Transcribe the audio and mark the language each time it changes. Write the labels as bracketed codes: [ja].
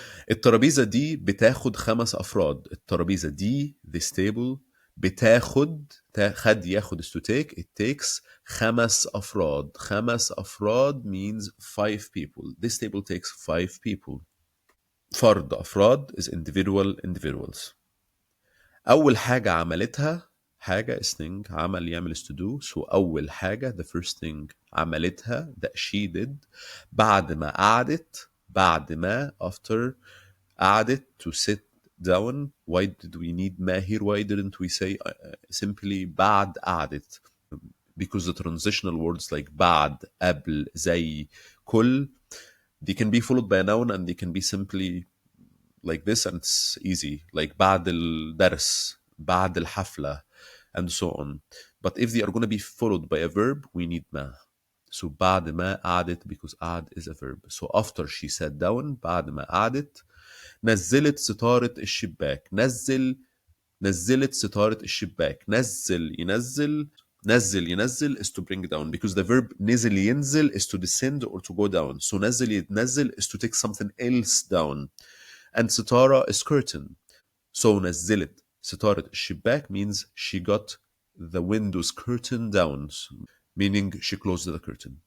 [ar] الترابيزة دي بتاخد 5 أفراد. الترابيزة دي, [en] this table, [ar] بتاخد, ياخد [en] is to take, it takes [ar] 5 أفراد. [en] 5 أفراد means 5 people. This table takes 5 people. فرد, أفراد is individuals. [ar] أول حاجة عملتها, حاجة [en] is thing, [ar] عمل يعمل [en] is to do. So أول حاجة, the first thing عملتها, that she did, بعد ما after قعدت, to sit down. Why did we need ما here? Why didn't we say simply بعد قعدت? Because the transitional words like بعد, قبل, زي, كل, they can be followed by a noun and they can be simply like this and it's easy, like بعد الدرس, بعد الحفلة, and so on. But if they are going to be followed by a verb, we need ما. So بعد ما قعدت, because قعد is a verb. So after she sat down, [ar] بعد ما قعدت, نزلت ستارة الشباك. نزلت ستارة الشباك. [en] نزل is to bring down, because the verb نزل ينزل is to descend or to go down. So نزل يتنزل is to take something else down. And ستارة is curtain. So [ar] نزلت ستارة الشباك [en] means she got the window's curtain down, meaning she closed the curtain.